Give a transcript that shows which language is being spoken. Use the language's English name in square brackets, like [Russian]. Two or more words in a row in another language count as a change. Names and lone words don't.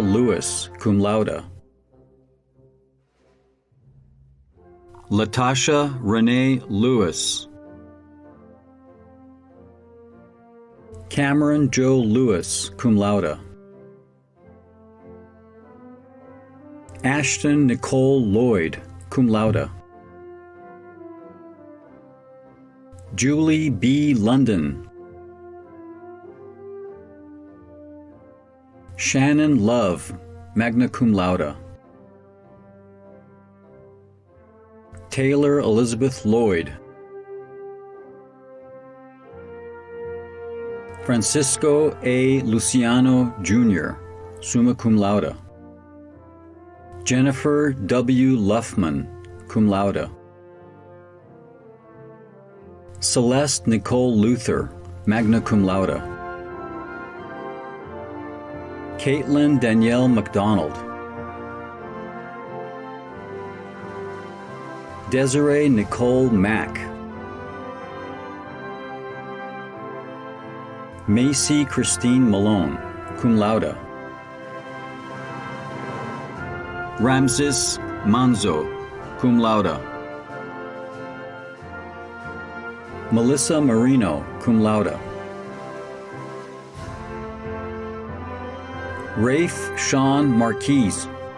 [Latin] Lewis, cum laude. Latasha Renee Lewis. [English] Cameron Joe Lewis, [Latin] cum laude. Ashton Nicole Lloyd, cum laude. [English] Julie B. London. Shannon Love, [Latin] magna cum laude. [English] Taylor Elizabeth Lloyd. Francisco A. Luciano, Jr., [Latin] summa cum laude. Jennifer W. Luffman, cum laude. Celeste Nicole Luther, magna cum laude. [English] Caitlin Danielle McDonald. Desiree Nicole Mack. [Latin] Macy Christine Malone, cum laude. Ramses Manzo, cum laude. Melissa Marino, cum laude. [English] Rafe Sean Marquise.